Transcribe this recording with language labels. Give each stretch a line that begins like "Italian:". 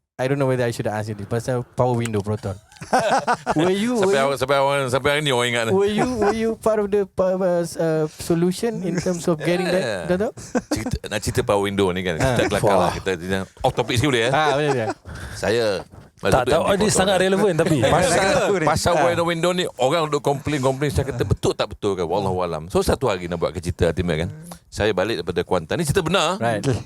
English: I don't know whether I should ask you this pasal power window Proton.
Malay: Sampai hari ni orang ingat.
English: Were you part of the solution in terms of getting that, Dato?
Malay: Nak cerita power window ni kan. Kita kelakar lah. Kita off topic sikit boleh ya. Boleh dia. Saya Tak tahu dia sangat relevan tapi. Pasal window ni orang duk komplain. Saya kata betul tak betul kan, wallahualam. So satu hari nak buat ke cerita Timur kan. Saya balik daripada Kuantan. Ni cerita benar.
English: Right.